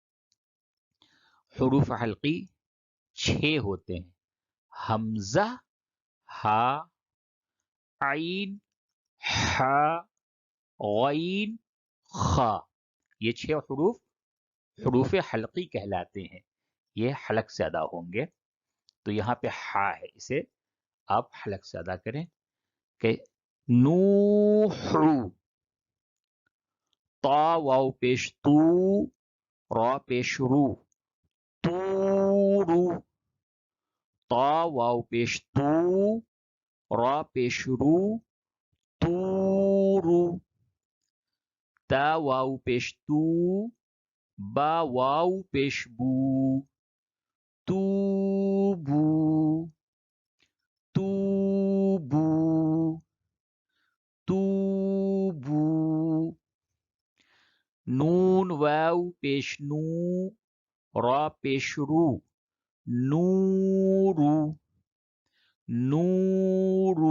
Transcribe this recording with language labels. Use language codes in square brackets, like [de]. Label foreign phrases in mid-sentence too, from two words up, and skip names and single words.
[ur] حروف حلقی 6 ہوتے ہیں: حمزہ، ہا، عین، ح، غین، خا. یہ 6 حروف حروف حلقی کہلاتے ہیں، یہ حلق سے ادا ہوں گے. تو یہاں پہ ہا ہے، اسے آپ حلق سے ادا کریں کہ نوحو، تا واو پیش تو، را پیش رو، تورو، تا واو پیش تو، را پیش رو، تورو، تا واو پیش تو، با واو پیش بو، توبو، توبو، توبو. نون واو پیش نو، را پیش رو، نورو، نورو.